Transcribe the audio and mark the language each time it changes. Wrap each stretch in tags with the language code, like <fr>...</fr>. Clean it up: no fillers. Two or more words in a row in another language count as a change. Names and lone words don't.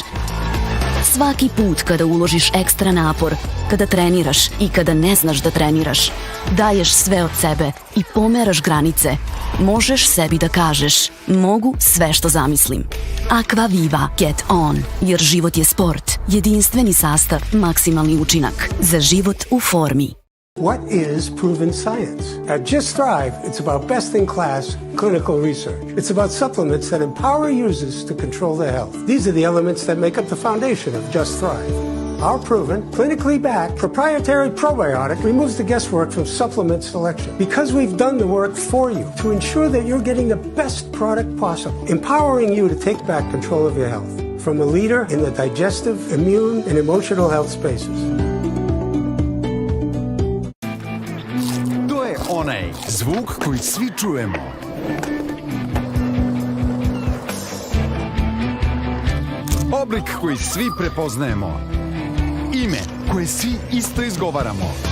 <sr>Svaki put kada uložiš ekstra napor, kada treniraš i kada ne znaš da treniraš, daješ sve od sebe i pomeraš granice, možeš sebi da kažeš mogu sve što zamislim. Aqua Viva Get On, jer život je sport, jedinstveni sastav, maksimalni učinak za život u formi.</sr> <en>What is proven science? At Just Thrive, it's about best-in-class clinical research. It's about supplements that empower users to control their health. These are the elements that make up the foundation of Just Thrive. Our proven, clinically backed, proprietary probiotic removes the guesswork from supplement selection because we've done the work for you to ensure that you're getting the best product possible, empowering you to take back control of your health from a leader in the digestive, immune, and emotional health spaces.</en> <sr>Onaj zvuk koji svi čujemo. Oblik koji svi prepoznajemo. Ime koje svi isto izgovaramo.</sr>